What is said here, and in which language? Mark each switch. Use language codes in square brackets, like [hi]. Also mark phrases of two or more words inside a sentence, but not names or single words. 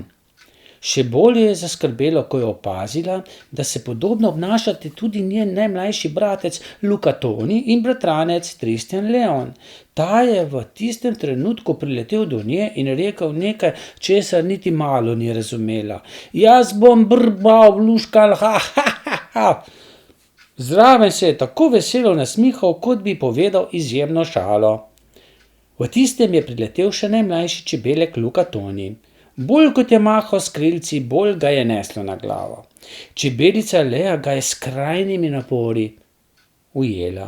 [sl] Še bolj je zaskrbelo, ko je opazila, da se podobno obnašate tudi njen najmlajši bratec Luka Toni in bratranec Tristjan Leon. Ta je v tistem trenutku priletel do nje in rekel nekaj, česar niti malo ni razumela. Jaz bom brbal, luškal, ha, ha, ha, ha. Zraven se je tako veselo nasmihal, kot bi povedal izjemno šalo. V tistem je priletel še najmlajši čebelek Luka Toni. Bolj kot je mahal s krilci, bolj ga je neslo na glavo. Čebelica Lea ga je s skrajnimi napori ujela.